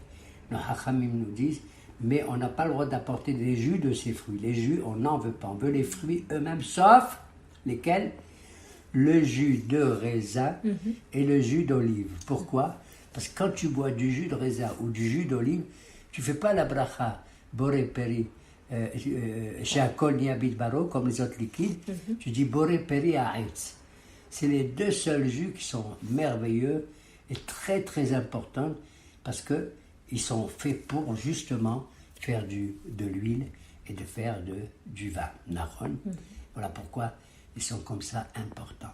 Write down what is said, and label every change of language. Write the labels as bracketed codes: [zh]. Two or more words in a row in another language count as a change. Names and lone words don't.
[fr] Nos hachamim nous disent, mais on n'a pas le droit d'apporter des jus de ces fruits. Les jus, on n'en veut pas. On veut les fruits eux-mêmes, sauf lesquels? Le jus de raisin et le jus d'olive. Pourquoi? Parce que quand tu bois du jus de raisin ou du jus d'olive, tu ne fais pas la bracha, [he] בורא פרי, she'akol niabit baro, [fr] comme les autres liquides. Tu dis [he] בורא פרי העץ. [fr] C'est les deux seuls jus qui sont merveilleux et très très importants parce qu'ils sont faits pour justement faire de l'huile et de faire du vin. Voilà pourquoi ils sont comme ça importants.